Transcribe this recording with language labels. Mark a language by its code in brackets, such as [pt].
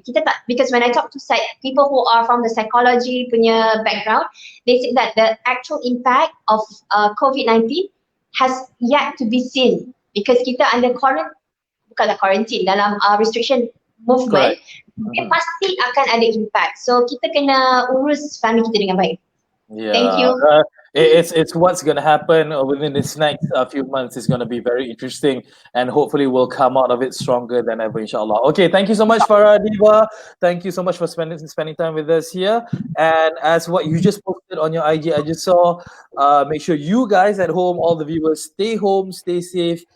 [ms] Kita tak, [en] because when I talk to people who are from the psychology [ms] punya [en] background, they say that the actual impact of COVID-19 has yet to be seen, because [ms] kita [en] under quarantine [ms] dalam [en] restriction movement. [ms] Dia pasti akan ada impact. So kita kena urus family kita dengan baik. [en] Thank you. It's what's going to happen within this next few months is going to be very interesting, and hopefully we'll come out of it stronger than ever, inshallah. Okay, thank you so much, Farah Adeeba. Thank you so much for spending time with us here. And as what you just posted on your IG, I just saw, make sure you guys at home, all the viewers, stay home, stay safe.